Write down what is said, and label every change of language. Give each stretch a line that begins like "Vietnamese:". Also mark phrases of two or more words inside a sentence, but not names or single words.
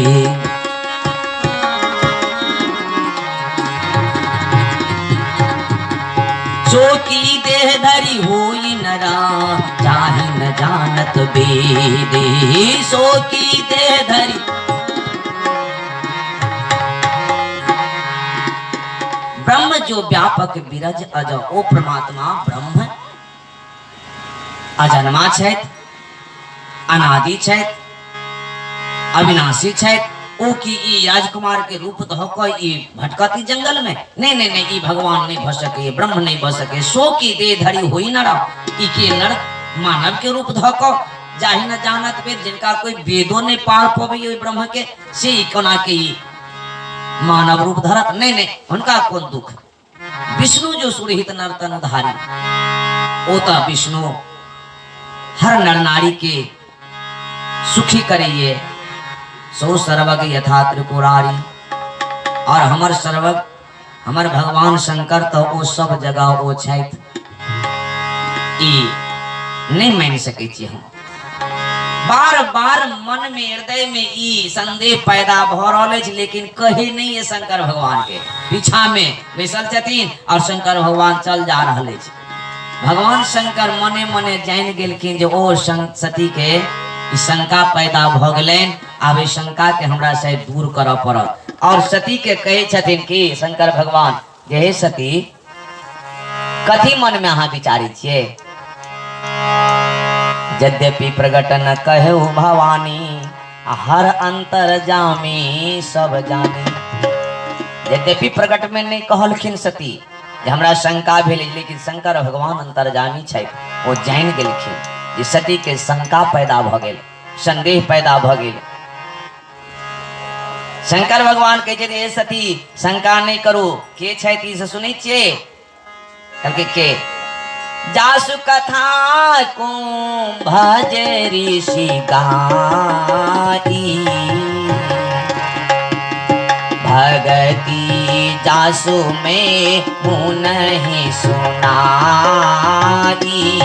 Awadhi: शो की देह धरी हुई नरा जाहि न जानत वेदे। शो की देह धरी ब्रह्म जो व्यापक बिरज अज,
Maithili: ओ परमात्मा ब्रह्म अजन्मा छथि, अनादि छथि, अविनाशी छथि। ओ की ई राजकुमार के रूप धो क ई भटकती जंगल में नहीं नहीं नहीं, ई भगवान नहीं भ सके, ब्रह्म नहीं भ सके।
Awadhi: सो की दे धरी होई नर,
Maithili: ई के नर मानव के रूप धो क
Awadhi: जाहि न जानत वेद,
Maithili: जिनका कोई वेदो नहीं पार पवे ब्रह्म के, से कोना के मानव रूप धरत। नहीं नहीं, उनका कौन दुख।
Awadhi: विष्णु जो सुरहित नर तन धारी,
Maithili: ओता विष्णु हर नर नारी के सुखी करिए।
Awadhi: सो सर्वग यथा त्रिपुरारी,
Maithili: और हमर सर्वग हमर भगवान शंकर तो ओ सब जगह ओ छथि, ई नहीं मान सके छी हम। बार बार मन में हृदय में ई संदेह पैदा भ रहल अछि, लेकिन कहे नहीं है शंकर भगवान के। पीछा में बैसल छथिन और शंकर भगवान चल जा रहल अछि। भगवान शंकर मने मने जान गेलखिन जे ओ सती के शंका पैदा भ गेलैन, आब ई शंका के हमरा से दूर करऽ पड़त। और सती के कहे छथिन कि शंकर भगवान जे हे सती, कथी मन में अहाँ विचारी छियै।
Awadhi: यद्यपि प्रगट न कहु भवानी, हर अंतर जामी सब जानी।
Maithili: यद्यपि प्रगट में नहीं कहलखिन सती जे हमरा शंका भेल, लेकिन शंकर भगवान अंतर्जामी छथि, ओ जान गेलखिन जे सती के शंका पैदा भ गेल, संदेह पैदा भ गेल। शंकर भगवान कहे छथि हे सती शंका नहीं करू, के छथि से सुनै छियै। कहलकै के,
Awadhi: जासु कथा कुंभज ऋषि गाई, भगति जासु में मुँह नहीं सुनाई।